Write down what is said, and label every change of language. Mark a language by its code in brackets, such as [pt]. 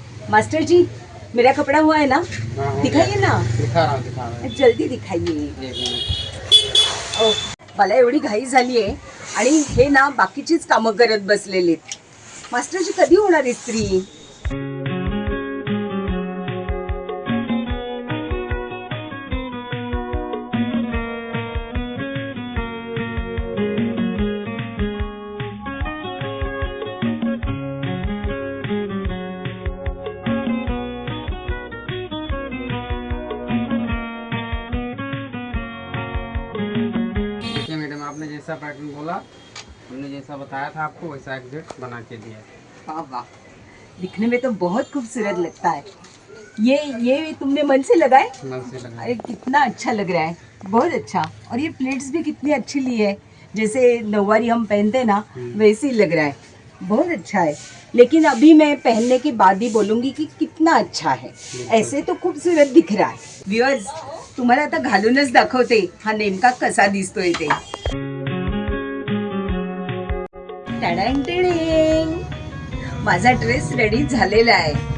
[hi] Master जी, मेरा कपड़ा हुआ है ना? दिखाइए ना. दिखा रहा हूँ जल्दी दिखाइए. [mr] ओ, मला एवढी घाई झाली आहे आणि हे ना बाकीचीच कामं करत बसलेलेत. मास्टरजी, कधी होणार इस्त्री? [hi] जैसा पैटर्न बोला, हमने जैसा बताया था आपको वैसा एग्जैक्ट बना के दिया. वाह वाह, दिखने में तो बहुत खूबसूरत लगता है. ये तुमने मन से लगाए? मन से लगा. अरे कितना अच्छा लग रहा है, बहुत अच्छा. और ये प्लेट्स भी कितनी अच्छी ली है, जैसे नौवारी हम पहनते हैं ना वैसे ही लग रहा है. बहुत अच्छा है. लेकिन अभी मैं पहनने के बाद ही बोलूँगी कि कितना अच्छा है. ऐसे तो खूबसूरत दिख रहा है. [mr] व्ह्युअर्स, तुम्हाला आता घालूनच दाखवते हा नेमका कसा दिसतोय ते. टॅडॅन टेडेंग, माझा ड्रेस रेडी झालेला आहे.